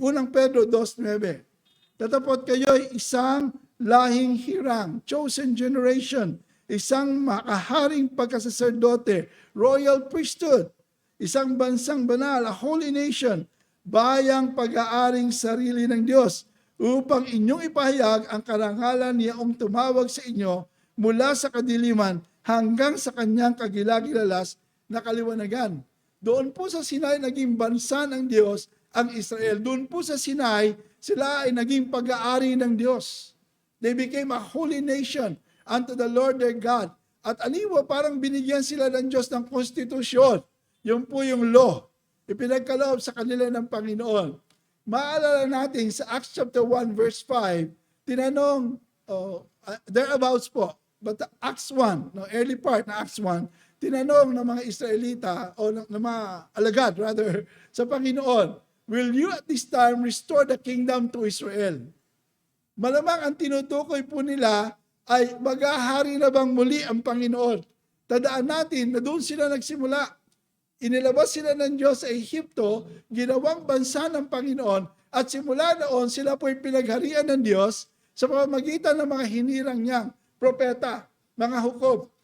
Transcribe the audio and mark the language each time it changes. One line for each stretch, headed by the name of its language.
Filipino: Unang Pedro 2:9. Tatapot kayo'y isang lahing hirang,
English: chosen generation,
Filipino: isang makaharing pagkasaserdote,
English: royal priesthood,
Filipino: isang bansang banal,
English: a holy nation,
Filipino: bayang pag-aaring sarili ng Diyos, upang inyong ipahayag ang karangalan niyang tumawag sa inyo mula sa kadiliman hanggang sa kanyang kagilagilalas na kaliwanagan. Doon po sa Sinai naging bansa ng Diyos ang Israel. Doon po sa Sinai, sila ay naging pag-aari ng Diyos.
English: They became a holy nation unto the Lord their God.
Filipino: At aniwa, parang binigyan sila ng Diyos ng konstitusyon. Yun po yung law. Ipinagkaloob sa kanila ng Panginoon. Maalala natin sa Acts chapter 1 verse 5, tinanong, thereabouts po, but Acts 1, no,
English: early part
Filipino: na Acts 1, tinanong ng mga Israelita o ng mga alagad rather sa Panginoon,
English: will you at this time restore the kingdom to Israel?
Filipino: Malamang ang tinutukoy po nila ay maghahari na bang muli ang Panginoon. Tandaan natin na doon sila nagsimula. Inilabas sila ng Diyos sa Ehipto, ginawang bansa ng Panginoon, at simula noon sila po'y pinagharian ng Diyos sa pamamagitan ng mga hinirang niyang propeta, mga hukom.